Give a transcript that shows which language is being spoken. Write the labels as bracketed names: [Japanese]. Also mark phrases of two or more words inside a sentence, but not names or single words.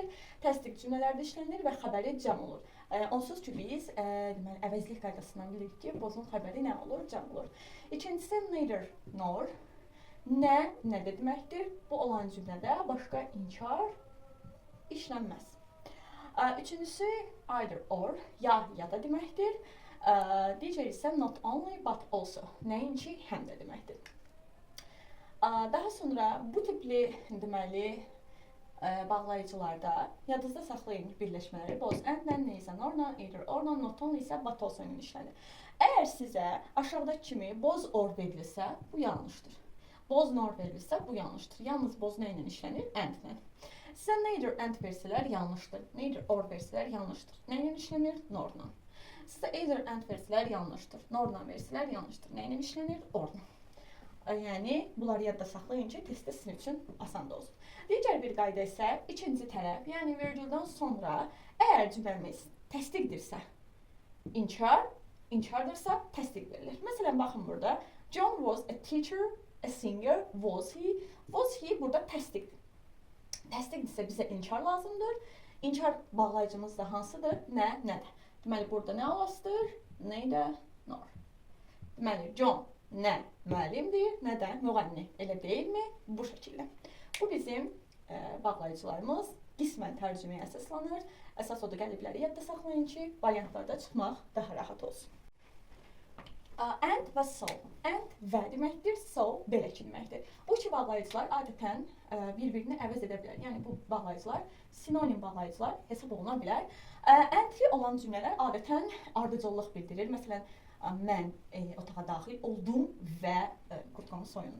[Azerbaijani] Təsdiq cümlələrdə işlənir və xəbəri cəm olur. Onsuz ki, biz əvəzlik qaydasından bilirik ki, both'un xəbəri nə olur? Cəm olur. İkincisi [English] neither nor. [Azerbaijani] Nə də deməkdir? Bu olan cümlədə başqa inkar işlənməz. Üçüncüsü [English] either or, [Azerbaijani] ya da deməkdir. Digəri isə [English] not only but also, [Azerbaijani] nəinki həm də deməkdir. Daha sonra bu tipli deməli bağlayıcılarda yadınızda saxlayın birləşmələri [English] both and- [Azerbaijani] lə, neysə norla, [English] either or- [Azerbaijani] la, [English] not only [Azerbaijani] isə [English] but also [Azerbaijani] ilə işlənir. Əgər sizə aşağıdakı kimi [English] both or [Azerbaijani] verilirsə, bu yanlışdır. [English] Both nor [Azerbaijani] verilirsə, bu yanlışdır. Yalnız both nə ilə işlənir? And-lə. Sizə [English] neither and [Azerbaijani] versələr yanlışdır. [English] Neither or [Azerbaijani] versələr yanlışdır. Nə ilə işlənir? Norla. Sizə [English] either and [Azerbaijani] versələr yanlışdır. Norla versələr yanlışdır. Nə ilə işlənir? Orla. Yəni, bunları yadda saxlayın ki, testdə sizin üçün asan da olsun. Digər bir qayda isə ikinci tərəf, yəni virgüldən sonra əgər cümləmiz təsdiqdirsə, inkardırsa təsdiq verilir. Məsələn, baxın burada. [English] John was a teacher, a singer, was he? Was he [Azerbaijani] burada təsdiqdir. Təsdiqdirsə bizə inkar lazımdır. İnkar bağlayıcımız da hansıdır? Nədir? Deməli, burada nə olasıdır? [English] Neither nor. [Azerbaijani] Deməli, John nə müəllimdir, nə də müğənni. Elə deyilmi? Bu şəkildə. Bu bizim bağlayıcılarımız qismən tərcüməyə əsaslanır. Əsas odur qəlibləri yadda saxlayın ki, variantlarda çıxmaq daha rahat olsun. And və so. And və deməkdir, so belə ki deməkdir. Bu iki bağlayıcılar adətən bir-birini əvəz edə bilər. Yəni bu bağlayıcılar sinonim bağlayıcılar hesab oluna bilər. And-li olan cümlələr adətən ardıcıllıq bildirir. Məsələn, mən otağa daxil oldum və qurtqamı soyundum.